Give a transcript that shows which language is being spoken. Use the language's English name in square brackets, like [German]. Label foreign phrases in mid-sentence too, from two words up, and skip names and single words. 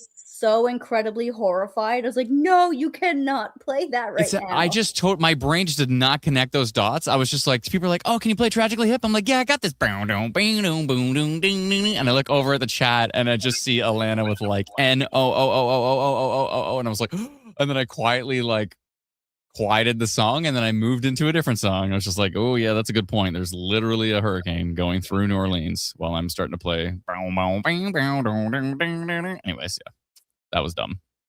[English] so incredibly horrified. I was like, no, you cannot play that right now. I just told my brain just did not connect those dots. I was just like, people are like, oh, can you play Tragically Hip? I'm like, yeah, I got this. And I look over at the chat and I just see Alana with like N-O-O-O-O-O-O-O-O-O. And I was like, and then I quietly like quieted the song, and then I moved into a different song. I was just like, oh yeah, that's a good point. There's literally a hurricane going through New Orleans while I'm starting to play. Anyways, yeah, that was dumb.